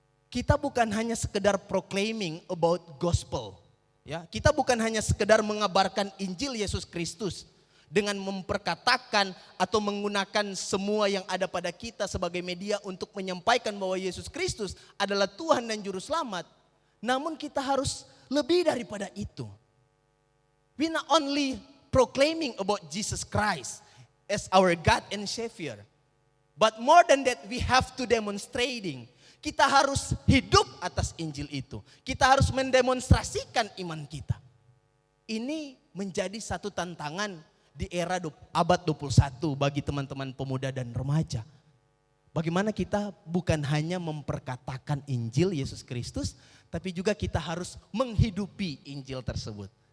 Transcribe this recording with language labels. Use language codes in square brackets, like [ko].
[id] kita bukan hanya sekedar [en] proclaiming about gospel. [id] Ya, kita bukan hanya sekedar mengabarkan Injil Yesus Kristus dengan memperkatakan atau menggunakan semua yang ada pada kita sebagai media untuk menyampaikan bahwa Yesus Kristus adalah Tuhan dan Juru Selamat. Namun kita harus lebih daripada itu. [en] We not only proclaiming about Jesus Christ as our God and Savior, but more than that we have to demonstrating. [id] Kita harus hidup atas Injil itu. Kita harus mendemonstrasikan iman kita. Ini menjadi satu tantangan di era abad 21 bagi teman-teman pemuda dan remaja. Bagaimana kita bukan hanya memperkatakan Injil Yesus Kristus, tapi juga kita harus menghidupi Injil tersebut.